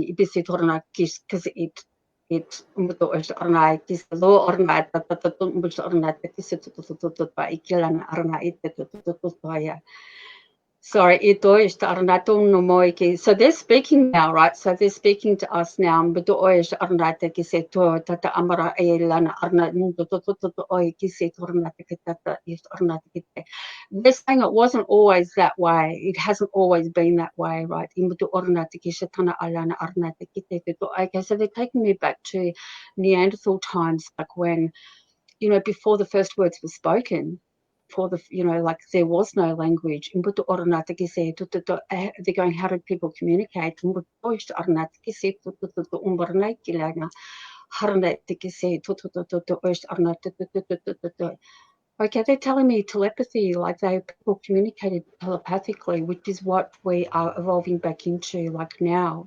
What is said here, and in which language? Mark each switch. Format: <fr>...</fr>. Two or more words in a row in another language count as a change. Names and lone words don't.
<en>Because it Sorry, ito is arnatong nomoiki. So they're speaking now, right? So they're speaking to us now. But is arnate kise to tata amara elana arnat to oiki se tornate tata is arnate kite. They're saying it wasn't always that way. It hasn't always been that way, right? Imbuto ornate kise tana alana arnate kite. Okay, so they're taking me back to Neanderthal times, like when, before the first words were spoken. For the, like there was no language. They're going, how did people communicate? Okay, they're telling me telepathy, like people communicated telepathically, which is what we are evolving back into, like now.</en>